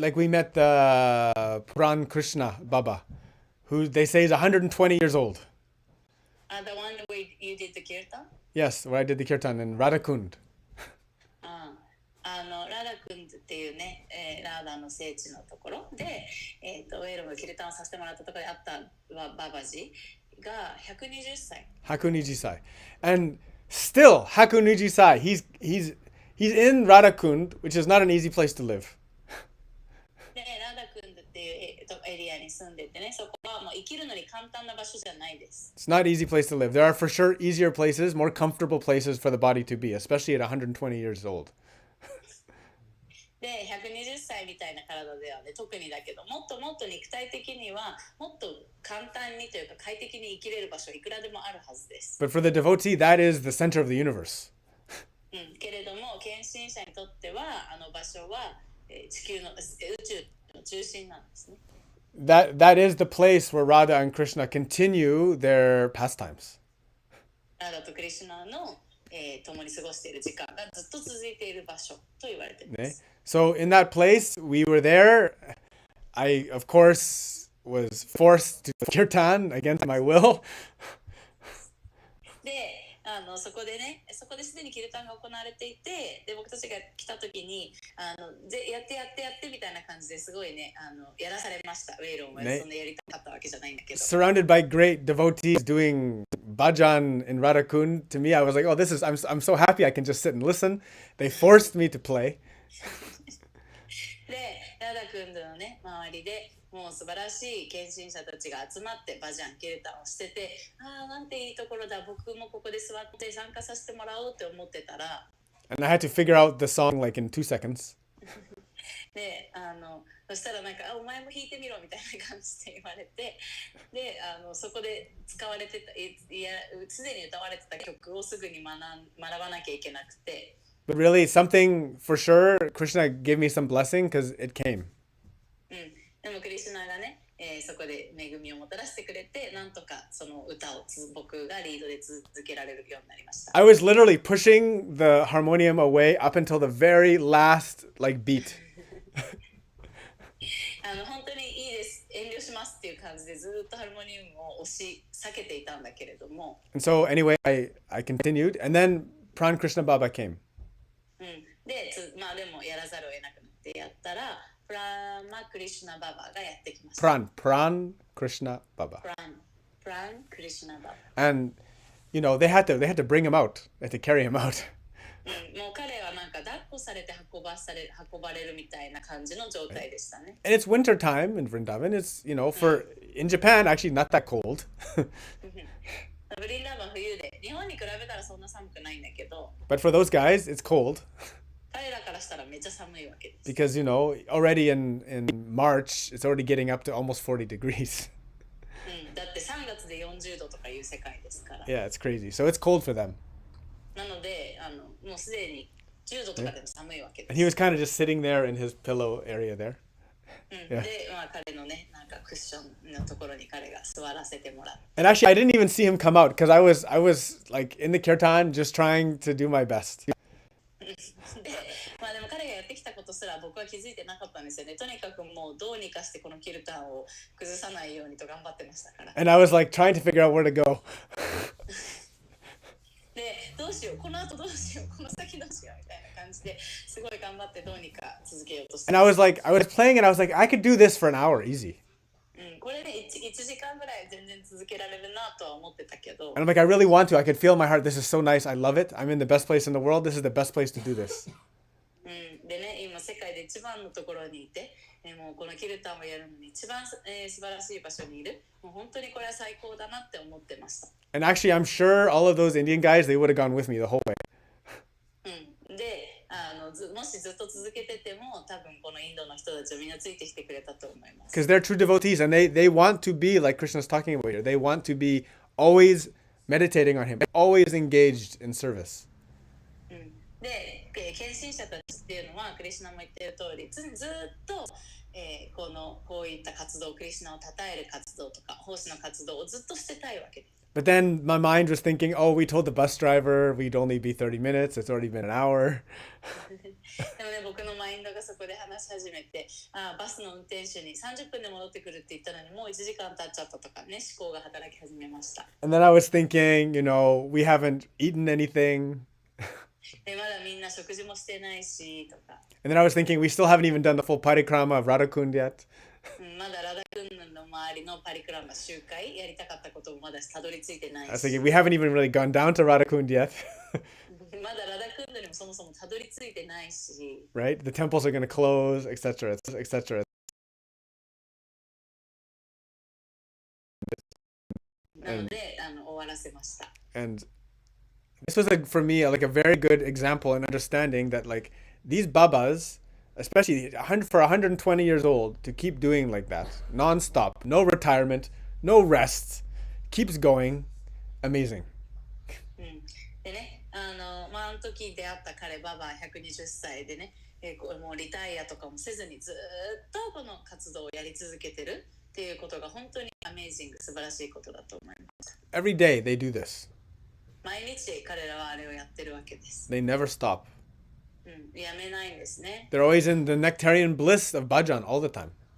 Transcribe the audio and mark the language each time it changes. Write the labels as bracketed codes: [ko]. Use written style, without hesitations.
[en] Like we met the Puran Krishna Baba, who they say is 120 years old. The one where you did the kirtan? Yes, where I did the kirtan in Radhakund. [ja] ラダクンっていうね、ラーダの聖地のところで、ウェールのキルタンをさせてもらったところであったババジが120歳。 Hakuniji-sai. [en] And still, [ja] Hakuniji-sai, [en] he's in Radhakund, which is not an easy place to live. [ja] で、ラダクンっていうエリアに住んでてね、そこはもう生きるのに簡単な場所じゃないです。 [en] It's not an easy place to live. There are for sure easier places, more comfortable places for the body to be, especially at 120 years old. [ja] で、120歳みたいな体ではね、特にだけど、もっともっと肉体的にはもっと簡単にというか快適に生きれる場所いくらでもあるはずです。 [en] But for the devotee, that is the center of the universe. [ja] けれども、献身者にとっては、場所は、地球の宇宙の中心なんですね。 [en] That is the place where Radha and Krishna continue their pastimes. [ja] ラダとクリシュナの、共に過ごしている時間がずっと続いている場所と言われています。 [en] So in that place, we were there. I, of course, was forced to kirtan against my will. [ja] で、そこですでにキルタンが行われていて、で僕たちが来た時にやってみたいな感じですごいねやらされました。ウェールをそんなやりたかったわけじゃないんだけど。 [en] Surrounded by great devotees doing bhajan in Radhakund, to me I was like, oh, I'm so happy I can just sit and listen. They forced me to play. [ja] で、ラダクンドのね周りでもう素晴らしい献身者たちが集まってバジャンキルタンをしてて、なんていいところだ、僕もここで座って参加させてもらおうって思ってたら、 [en] And I had to figure out the song like in 2 seconds. [ja] で、そしたらなんかお前も弾いてみろみたいな感じで言われて、で、そこで使われてたすでに歌われてた曲をすぐに学ばなきゃいけなくて。 [en] But really, something for sure, Krishna gave me some blessing because it came. [ja] でもクリシュナがね、そこで恵みをもたらしてくれて、なんとかその歌を僕がリードで続けられるようになりました。 [en] I was literally pushing the harmonium away up until the very last like beat. [ja] 本当にいいです、遠慮しますっていう感じでずっとハルモニウムを避けていたんだけれども。 [en] And so anyway, I continued, and then Pran Krishna Baba came. [ja] で、でもやらざるを得なくなってやったら。プラマクリシュナババがやってきました。 [en] Pran Krishna Baba. Pran Krishna Baba. And you know they had to bring him out. They had to carry him out. [ja] もう彼はなんか抱っこされて運ばれるみたいな感じの状態でしたね。 [en] And it's winter time in Vrindavan. It's in Japan actually not that cold. [ja] ブリンダーバン冬で日本に比べたらそんな寒くないんだけど。 [en] But for those guys, it's cold. [ja] 彼らからしたらめっちゃ寒いわけです。 [en] Because already in March, it's already getting up to almost 40 degrees. [ja] だって3月で40度とかいう世界ですから。 [en] Yeah, it's crazy. So it's cold for them. [ja] なのでもうすでに10度とかでも寒いわけです。 [en] And he was kind of just sitting there in his pillow area there. Yeah. [ja] で、まあ、彼のね、なんかクッションのところに彼が座らせてもらって。 [en] And actually, I didn't even see him come out because I was like in the kirtan just trying to do my best. [ja] で、まあでも彼がやってきたことすら僕は気づいてなかったんですよね。とにかくもうどうにかしてこのキルタンを崩さないようにと頑張ってましたから。 [en] And I was like trying to figure out where to go. [ja] で、どうしよう、この後どうしよう、この先どうしようみたいな感じですごい頑張ってどうにか続けようとして。 [en] And I was playing and I was like, I could do this for an hour easy. [ja] これね、1時間ぐらい全然続けられるなとは思ってたけど。 [en] And I'm like, I really want to. I could feel in my heart, this is so nice. I love it. I'm in the best place in the world. This is the best place to do this. [ja] でね、今世界で一番のところにいて、もうこのキルタンをやるのに一番、素晴らしい場所にいる。もう本当にこれは最高だなって思ってました。 [en] And actually, I'm sure all of those Indian guys, they would have gone with me the whole way. [ja] で、もしずっと続けてても、多分このインドの人たちはみんなついてきてくれたと思います。 [en] Because they're true devotees and they want to be like Krishna's talking about here. They want to be always meditating on him, always engaged in service. [ja] で、献身者たちっていうのはクリシュナも言っている通り、ずっと、こういった活動、クリシュナを称える活動とか奉仕の活動をずっとしてたいわけです。 [en] But then my mind was thinking, oh, we told the bus driver we'd only be 30 minutes. It's already been an hour. [ja] でもね、僕のマインドがそこで話し始めて、バスの運転手に30分で戻ってくるって言ったのにもう1時間経っちゃったとかね、思考が働き始めました。 [en] And then I was thinking, we haven't eaten anything. [ja] で、まだみんな食事もしてないしとか。 [en] And then I was thinking, we still haven't even done the full parikrama of Radhakund yet. [ja] まだラダクンの周りのパリクランマ集会やりたかったこともまだたどり着いてないし。 [en] I was thinking, we haven't even really gone down to Radhakund yet. [ja] まだラダクンドにもそもそもたどり着いてないし。 [en] Right? The temples are going to close, etc., etc. [ja] なので、終わらせました。 [en] And this was for me like a very good example and understanding that like these babas, especially for 120 years old, to keep doing like that non-stop, no retirement, no rest, keeps going, amazing. [ja] でね、あの時出会った彼ババ120歳でね、もうリタイアとかもせずにずっとこの活動をやり続けてるっていうことが本当にアメージング、素晴らしいことだと思います。 [en] Every day they do this. [ja] 毎日彼らはあれをやってるわけです。 [en] They never stop. [ja] やめないんですね。 [en] They're always in the nectarian bliss of bhajan all the time.